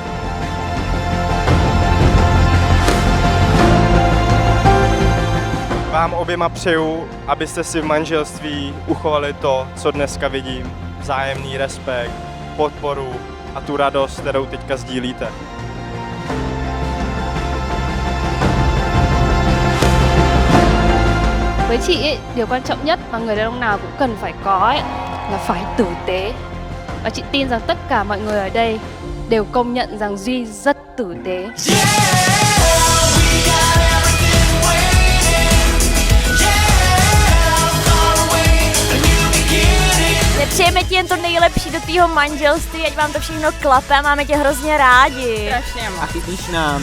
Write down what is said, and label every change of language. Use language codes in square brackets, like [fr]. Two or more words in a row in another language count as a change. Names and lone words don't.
[cs] Vám oběma přeju, abyste si v manželství uchovali to, co dneska vidím, vzájemný respekt, podporu a tu radost, kterou teďka sdílíte. [vi] Với chị ấy, điều quan trọng nhất mà người đàn ông nào cũng cần phải có ấy, là phải tử tế. Và chị tin rằng tất cả mọi người ở đây đều công nhận rằng Duy rất tử tế. [cs] Přejeme ti jen to nejlepší do tvýho manželství, ať vám to všechno klape a máme tě hrozně rádi. Strašně moc. A chybíš nám.